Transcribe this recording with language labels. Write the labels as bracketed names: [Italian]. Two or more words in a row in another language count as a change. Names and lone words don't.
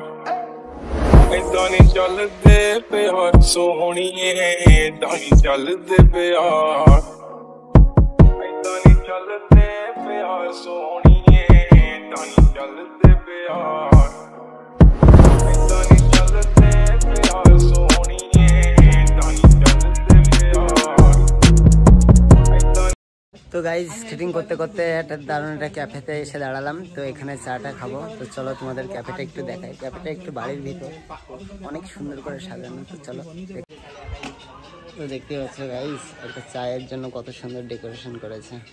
[Punjabi] ਏਦਾਂ ਨੀ ਚੱਲਦੇ ਪਿਆਰ ਸੋਹਣੀਏ, ਏਦਾਂ ਨੀ ਚੱਲਦੇ ਪਿਆਰ। ਏਦਾਂ ਨੀ ਚੱਲਦੇ ਪਿਆਰ ਸੋਹਣੀਏ, ਏਦਾਂ ਨੀ ਚੱਲਦੇ ਪਿਆਰ। ਏਦਾਂ ਨੀ ਚੱਲਦੇ ਪਿਆਰ ਸੋਹਣੀਏ, ਏਦਾਂ ਨੀ ਚੱਲਦੇ ਪਿਆਰ। [Bangla] তো গাইজ স্কেটিং করতে করতে একটা দারুণ একটা ক্যাফেতে এসে দাঁড়ালাম। তো এখানে চাটা খাবো। তো চলো তোমাদের ক্যাফেটা একটু দেখাই। ক্যাফেটা একটু বাড়ির ভিতর, অনেক সুন্দর করে সাজানো। তো চলো তো দেখতে পাচ্ছ গাইজ, একটা চায়ের জন্য কত সুন্দর ডেকোরেশন করেছে।